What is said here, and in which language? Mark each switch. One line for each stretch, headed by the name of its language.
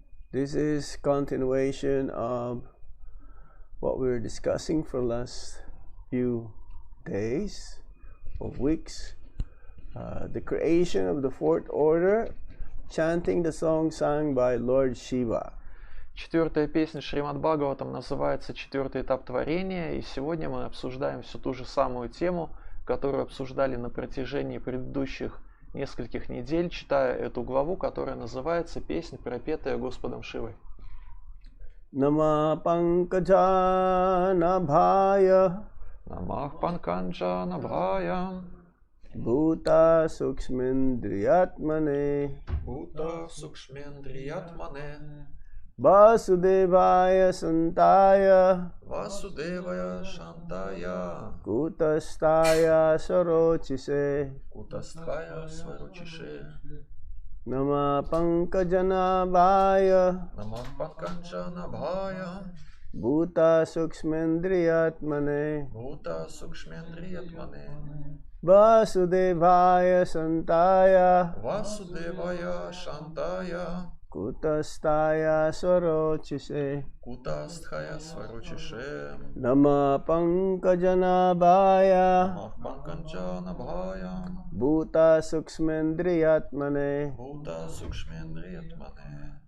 English: This is continuation of what we were discussing for last few days or weeks. The creation of the fourth order, chanting the song sung by Lord Shiva.
Russian: Четвертая песня Шримад Бхагаватам называется «Четвертый этап творения», и сегодня мы обсуждаем всю ту же самую тему, которую обсуждали на протяжении предыдущих нескольких недель, читая эту главу, которая называется «Песня, пропетая Господом Шивой».
Sanskrit: Nama Pankajana Bhaya Намах Панканджана Бхая Bhuta Sukshmendriyatmane Бхута Сукшмендриятмане Vasudevaya Santaya Васудевая Шантая Kutastaya Sarochise Кутастхая Сваручише Nama Pankajana Bhaya Намах Панканджана Бхая Bhuta Sukshmendriyatmane Бхута Сукшмендриятмане Vasudevaya Santaya Васудевая Шантая Kutastaya Sarochise Кутастхая Сваручише Nama Pankajana Bhaya Намах Панканджана Бхая Bhuta Sukshmendriyatmane Бхута Сукшмендриятмане